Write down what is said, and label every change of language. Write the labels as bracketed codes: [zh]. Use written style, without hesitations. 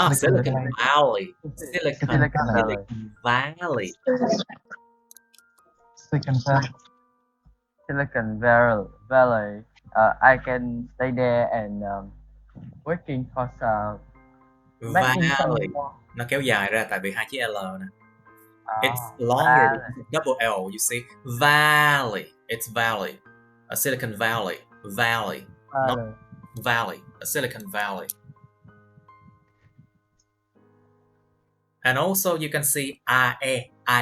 [en] Silicon Valley. Silicon Valley. Valley. Silicon Valley. Silicon Valley. I can stay there and working for making some Valley. [vi] Nó kéo dài ra tại vì hai chữ L nè. [en] It's longer Valley. because of double L, you see. Valley. It's valley. A Silicon Valley. Valley. Not valley. A Silicon Valley. And also you can see I-E.